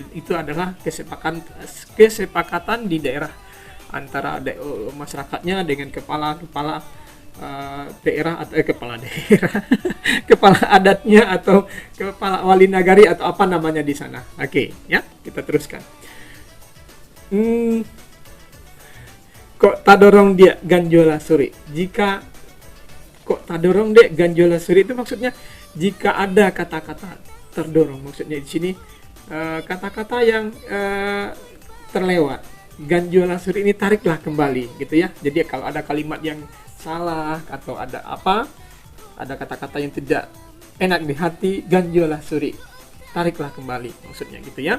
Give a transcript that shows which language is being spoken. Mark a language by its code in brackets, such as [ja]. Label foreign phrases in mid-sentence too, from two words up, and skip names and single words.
[id] Itu adalah kesepakatan di daerah antara masyarakatnya dengan kepala daerah atau kepala daerah, kepala adatnya atau kepala wali nagari atau apa namanya di sana. Oke, ya, kita teruskan. [min] Kok tadorong dia ganjola suri. [id] Jika [min] kok tadorong dia ganjola suri [id] itu maksudnya jika ada kata-kata terdorong, maksudnya di sini kata-kata yang terlewat. [min] Ganjola suri [id] ini tariklah kembali gitu ya. Jadi kalau ada kalimat yang salah atau ada kata-kata yang tidak enak di hati, [min] ganjola suri, [id] tariklah kembali, maksudnya gitu ya.